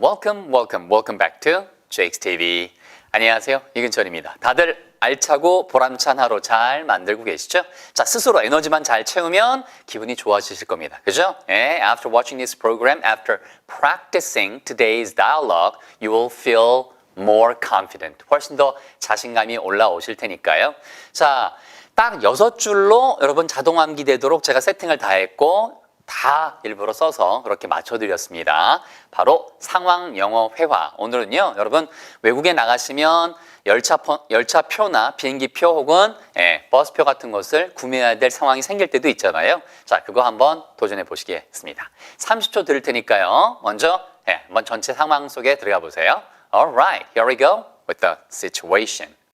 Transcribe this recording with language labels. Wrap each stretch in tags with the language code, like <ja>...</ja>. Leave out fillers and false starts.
<en>Welcome back to Jake's TV.</en> <ko>안녕하세요. 이근철입니다. 다들 알차고 보람찬 하루 잘 만들고 계시죠? 자, 스스로 에너지만 잘 채우면 기분이 좋아지실 겁니다. 그죠?</ko> <en>After watching this program, after practicing today's dialogue, you will feel more confident.</en> <ko>훨씬 더 자신감이 올라오실 테니까요. 자, 딱 6줄로 여러분 자동 암기되도록 제가 세팅을 다 했고 다 일부러 써서 그렇게 맞춰드렸습니다. 바로 상황 영어 회화. 오늘은요, 여러분 외국에 나가시면 열차표나 비행기표 혹은 버스표 같은 것을 구매해야 될 상황이 생길 때도 있잖아요. 자, 그거 한번 도전해 보시겠습니다. 30초 드릴 테니까요. 먼저 한번 전체 상황 속에 들어가 보세요.</ko> <en>Alright, here we go with the situation.</en>